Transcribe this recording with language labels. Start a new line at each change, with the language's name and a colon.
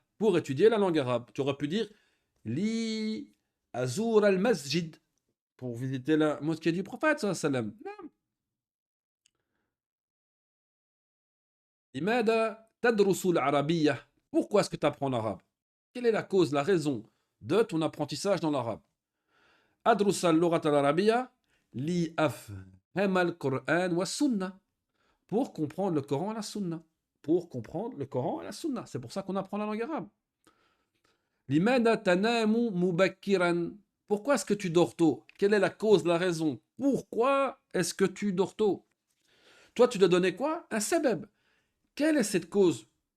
French: Pour étudier la langue arabe. Tu aurais pu dire
Arabic: li azur al-masjid.
French: Pour visiter la mosquée du prophète, sallam.
Arabic: Imada tadrusul arabiya.
French: Pourquoi est-ce que tu apprends l'arabe? Quelle est la cause, la raison de ton apprentissage dans l'arabe?
Arabic: أدرس اللغة العربية لأفهم القرآن والسنة.
French: Pour comprendre le Coran et la Sunna. Pour comprendre le Coran et la Sunna. C'est pour ça qu'on apprend la langue arabe.
Arabic: لماذا تنام مبكرا?
French: Pourquoi est-ce que tu dors tôt? Quelle est la cause, la raison? Pourquoi est-ce que tu dors tôt? Toi, tu dois donner quoi? Un sabab. Quelle est cette cause?